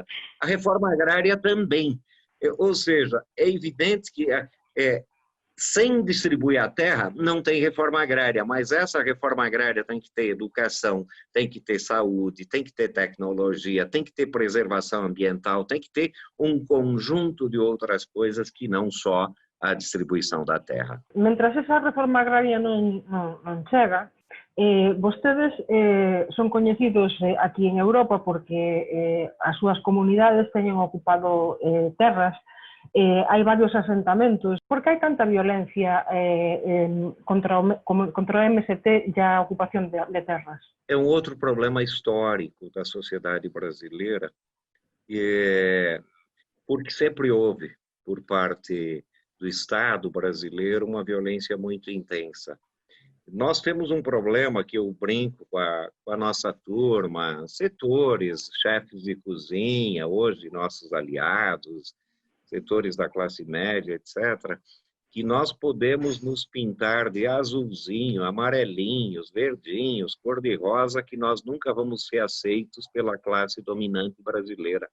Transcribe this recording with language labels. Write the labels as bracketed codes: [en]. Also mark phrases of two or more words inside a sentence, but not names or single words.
[pt] A reforma agrária também. Ou seja, é evidente que sem distribuir a terra, não tem reforma agrária, mas essa reforma agrária tem que ter educação, tem que ter saúde, tem que ter tecnologia, tem que ter preservação ambiental, tem que ter um conjunto de outras coisas que não só a distribuição da terra. [gl] Mientras esa reforma agraria non chega, vostedes son coñecidos aquí en Europa porque as súas comunidades teñen ocupado terras. Hai varios asentamentos. Por que hai tanta violencia contra o MST e a ocupación de terras? [pt] É um outro problema histórico da sociedade brasileira, porque sempre houve, por parte do Estado brasileiro, uma violência muito intensa. Nós temos um problema que eu brinco com a nossa turma, setores, chefes de cozinha, hoje nossos aliados, setores da classe média, etc., que nós podemos nos pintar de azulzinho, amarelinhos, verdinhos, cor-de-rosa, que nós nunca vamos ser aceitos pela classe dominante brasileira.